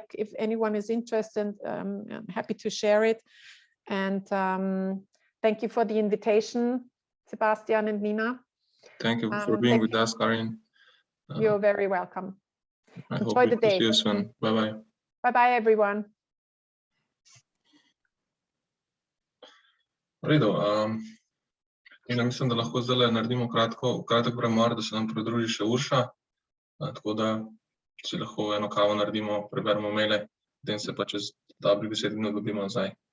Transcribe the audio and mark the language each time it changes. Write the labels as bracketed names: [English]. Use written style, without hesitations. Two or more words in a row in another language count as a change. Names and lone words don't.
[English] If anyone is interested, I'm happy to share it. And thank you for the invitation, Sebastian and Nina. Thank you for being with us, Karin. You're very welcome. Enjoy the day. See you soon. Bye bye. Bye bye, everyone. [Slovenian] V redu. In mislim, da lahko zdaj naredimo kratek premor, da se nam pridruži še Urša. Tako da si lahko eno kavo naredimo, preberemo maile, potem se pa čez dobrih 10 minut dobimo nazaj.